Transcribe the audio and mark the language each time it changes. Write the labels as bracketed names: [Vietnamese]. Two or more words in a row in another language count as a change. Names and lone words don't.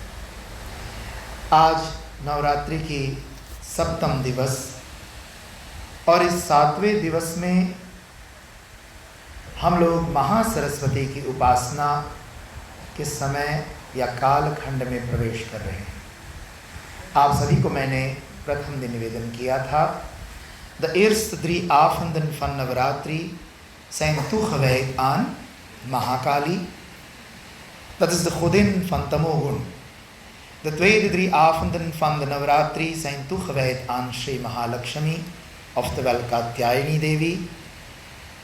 [Hindi] आज नवरात्रि की सप्तम दिवस और इस 7वें दिवस में हम लोग महासरस्वती की उपासना के समय या कालखंड में प्रवेश कर रहे हैं। आप सभी को मैंने प्रथम दिन निवेदन किया था, [Dutch] द eerste 3 avonden van Navratri zijn toegewijd aan Mahakali. Dat is de godin van Tamogun. De tweede 3 avonden van de Navratri zijn toegewijd aan Sri Mahalakshmi, oftewel Katyayani Devi.